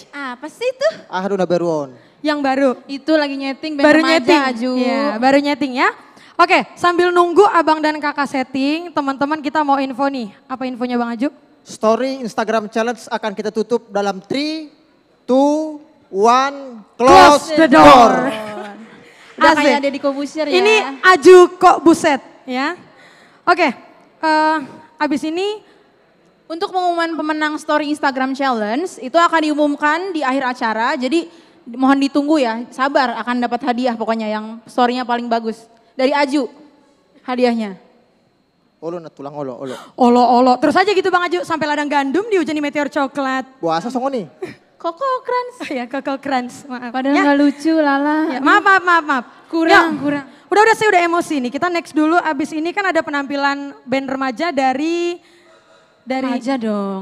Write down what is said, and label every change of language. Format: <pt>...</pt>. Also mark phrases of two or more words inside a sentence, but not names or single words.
<id>Apa sih itu? Ahduna Beruon. Yang baru. Itu lagi nyeting band baru remaja, nyeting. Aju. Ya, baru nyeting ya. Oke, sambil nunggu abang dan kakak setting, teman-teman kita mau info nih. Apa infonya Bang Aju? Story Instagram Challenge akan kita tutup dalam 3, 2, 1,</id> <en>close the door.</en> <id>Udah kayak Deddy Kobusir ya. Ini Aju kok buset ya. Oke, abis ini untuk pengumuman pemenang Story Instagram Challenge itu akan diumumkan di akhir acara. Jadi mohon ditunggu ya, sabar akan dapat hadiah pokoknya yang story-nya paling bagus. Dari Aju hadiahnya.</id> <bbc>Olo na tulang olo. Olo.</bbc> <id>Terus aja gitu Bang Aju sampai ladang gandum dihujani meteor coklat. Puasa songo nih. Koko Crunch. Ya Koko Crunch, maaf. Padahal nggak lucu Lala. Ya, maaf. Kurang. Udah saya udah emosi nih. Kita next dulu, abis ini kan ada penampilan band remaja dari remaja dong.</id>